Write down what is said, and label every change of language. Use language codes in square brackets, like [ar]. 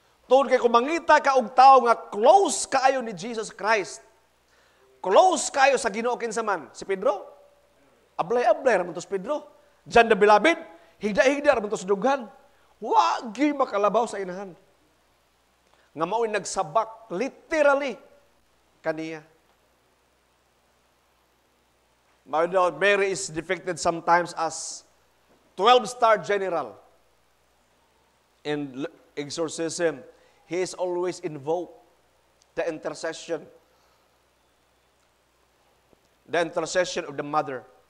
[ceb] Tungod kay kung mangita ka og tao nga close kaayo ni Jesus Christ, close kaayo sa Ginoo kinsa man, si Pedro, ablay-ablay ra man to si Pedro. John the Beloved, higda-higda ra man to sa dughan. Wa gyud makalabaw sa inahan. Nga mao'y nagsabak, literally, kaniya. [en] Mary is depicted sometimes as 12-star general. In exorcism, he is always invoked the intercession of the mother.